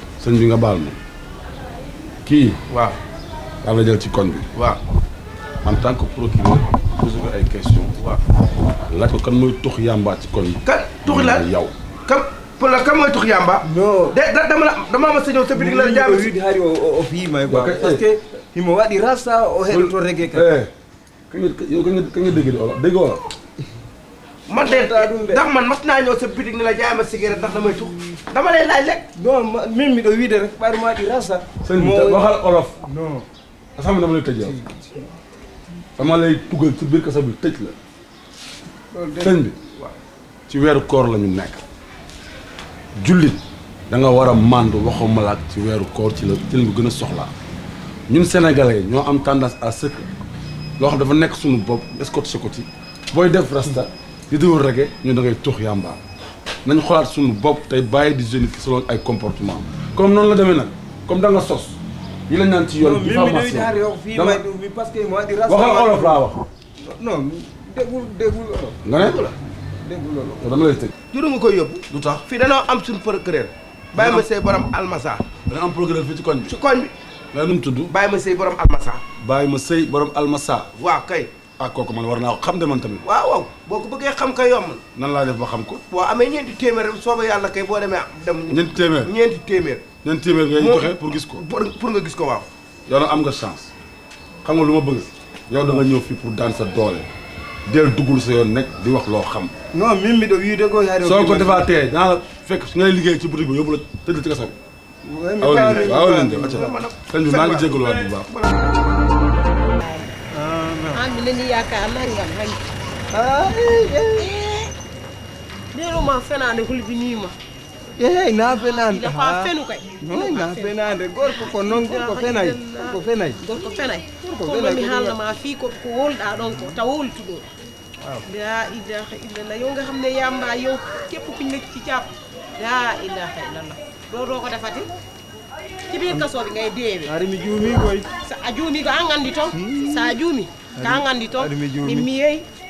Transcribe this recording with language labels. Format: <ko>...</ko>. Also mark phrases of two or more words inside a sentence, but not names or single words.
<wo>sëñ bi nga baal ma. kii. waaw. daal la jël ci koñ bi. waaw.</wo> <fr>en tant que procureur</fr> <wo>posé ko ay questions. waaw. laaj ko kan mooy tux yàmbaa ci koñ bi. kan tuxi la yow. kan mooy tux yàmba. non dama ma sañoo sa bitig la jaam si.</wo> <ff>wiide hari o fiima quoi</ff> <fr>par ce que</fr> <ff>himo waɗi rasta o heɗoto reggae ka</ff> <wo>kañ nga dégg di olof dégg olof. man de ndax man mas naa ñëw sa bitig ni la jaay ma cigarette ndax damay tux dama lay laaj rek.</wo> <ff>non min miɗo wiide rek ɓayde ma waɗi rasta</ff> <wo>sëñ bi waxal olof. non asama dama lay tëj yow. dama lay tugal ci biir kasa bi tëj la. sëñ bi ci weeru koor la ñu nekk. jullit da nga war a màndu waxuma la ci weeru koor ci lañ gën a soxlaa ñun sénégalais ñoo am</wo> <fr>tendance à ce que</fr> <wo>loo xam dafa nekk suñu bopp escoté ko ci booy def rasta di déglu reggae ñun da ngay tux yàmba nañ xoolaat suñu bopp tey bàyyi di jeunes ki selon ay</wo> <fr>comportement comme</fr> <wo>noonu la demee nag comme da nga sos yi lañ naan ci yoon diffamation</wo> <fr>parce que</fr> <ff>mo waɗi rasta</ff> <wo>waxal olof laa wax non déggul olof nga ne déggul olof dama lay tëj juru nga koy yóbbu. lu tax fii danoo am suñu procureur. bàyyi ma sey borom almasa. da nga am procureur fii ci koñ bi ci koñ bi. nga nu mu tudd bàyyi ma sey borom almasa. bàyyi ma sëy borom almasa waaw kay. ah kooku man war naa ko xam de man tamit waaw boo ko bëggee xam kay yomb na. nan laa def ba xam ko boo amee ñeenti téeméer sooba yàlla kay boo demee dem. ñeenti téeméer ñeenti téeméer. ñeenti téeméer ngay joxe pour gis ko pour nga gis ko waaw. yow nag am nga chance xam nga lu ma bëgg yow da nga ñëw fii pour daan sa doole del duggul sa yoon nekk di wax loo xam</wo> <ff>non min miɗo wiide ko yaade</ff> <wo>soo ko defaatee dinaa la fekk su ngay liggéey ci boutique bi yóbbu la tëdd ci kaso bi waaw leen dem acca sëñ bi maa ngi jégaluwaat bu baax. mi leen di yaakaar nangam rek.</wo> <ff>Dero ma fenande hulbi ni ma. Na fenande. Ila fa fenu kay. Non na fenande gorko ko non ko fenay. Ko fenay. Gorko fenay. Ko mi halna ma fi ko wolda don ko ta woltu do.</ff> <ar>لا إله إلا الله</ar> <wo>yow nga xam ne yamba yow képp ku nekk ci jàpp</wo> <ar>لا إله إلا الله</ar> <wo>doo ko defati ci biir kaso bi ngay deewe</wo> <ff>ari mi juumi koy sa a juumi ko an andi to sa juumi ka an andi to mi yeey</ff>